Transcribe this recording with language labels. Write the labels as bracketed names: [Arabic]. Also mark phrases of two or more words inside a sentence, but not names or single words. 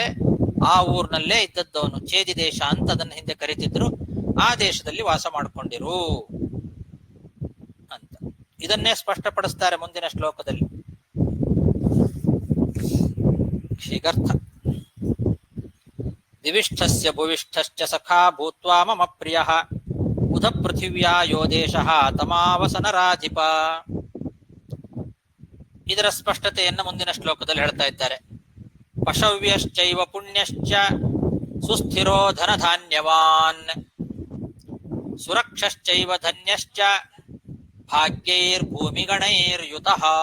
[Kannada] ಆ ಊರಿನಲ್ಲೇ ಇದ್ದದ್ದವನು ಚೇದಿ ದೇಶ ಅಂತ ಅದನ್ನ ಹಿಂದೆ ಕರೀತಿದ್ರು. ಆ ದೇಶದಲ್ಲಿ ವಾಸ ಮಾಡ್ಕೊಂಡಿರು ಅಂತ ಇದನ್ನೇ ಸ್ಪಷ್ಟಪಡಿಸ್ತಾರೆ ಮುಂದಿನ ಶ್ಲೋಕದಲ್ಲಿ. [Sanskrit] ಶ್ರೀಗರ್ಥ ದಿವಿಷ್ಠಸ್ಯ ಭುವಿಷ್ಠಶ್ಚ ಸಖಾ ಭೂತ್ವಾ ಮಮ ಪ್ರಿಯಃ ಉಧ ಪೃಥಿವ್ಯಾ ಯೋ ದೇಶಃ ತಮಾವಸನರಾಧಿಪ. [Kannada] ಇದರ ಸ್ಪಷ್ಟತೆಯನ್ನು ಮುಂದಿನ ಶ್ಲೋಕದಲ್ಲಿ ಹೇಳ್ತಾ ಇದ್ದಾರೆ. [Sanskrit] ಪಶವ್ಯಶ್ಚೈವ ಪುಣ್ಯಶ್ಚ ಸುಸ್ಥಿರೋ ಧನಧಾನ್ಯವಾನ್ ಸುರಕ್ಷಶ್ಚೈವ ಧನ್ಯಶ್ಚ ಭಾಗ್ಯೈರ್ಭೂಮಿಗಣೈರ್ಯುತಃ.